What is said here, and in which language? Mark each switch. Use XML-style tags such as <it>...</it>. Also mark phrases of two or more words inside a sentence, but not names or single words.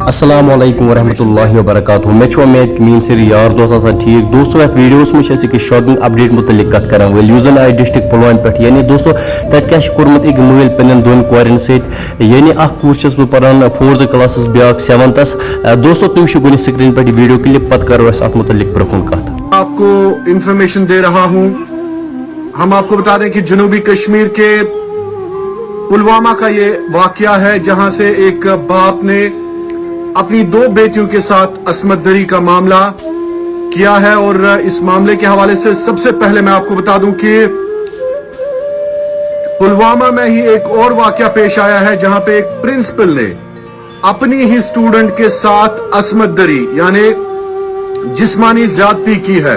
<ar>السلام علیکم ورحمۃ اللہ وبرکاتہ</ar> <ks>میں امید کہ میری ساری یار دوست آسان ٹھیک دوستو ات ویڈیوس میں کہ</ks> <en>shopping update</en> <ks>متعلق کت کران ول یوز زن آئی ڈسٹرک پلوامہ پہ یعنی دوستو تت کیا کورمت ایک موبائل پنن دون کورن ست یعنی اخ کور چھس بہ پران 4th کلاسس بیاکھ 7thس دوستو تم چھو گنی سکرین پہ</ks> <en>video clip</en> <ks>پت کرو اس ات متعلق برکن کت</ks> <ur>آپ کو انفارمیشن دے رہا ہوں. ہم آپ کو بتا دیں کہ جنوبی کشمیر کے پلوامہ کا یہ واقعہ ہے جہاں سے ایک باپ نے اپنی 2 بیٹیوں کے ساتھ عصمت دری کا معاملہ کیا ہے. اور اس معاملے کے حوالے سے سب سے پہلے میں آپ کو بتا دوں کہ پلوامہ میں ہی ایک اور واقعہ پیش آیا ہے جہاں پہ ایک پرنسپل نے اپنی ہی اسٹوڈنٹ کے ساتھ عصمت دری یعنی جسمانی زیادتی کی ہے.</ur>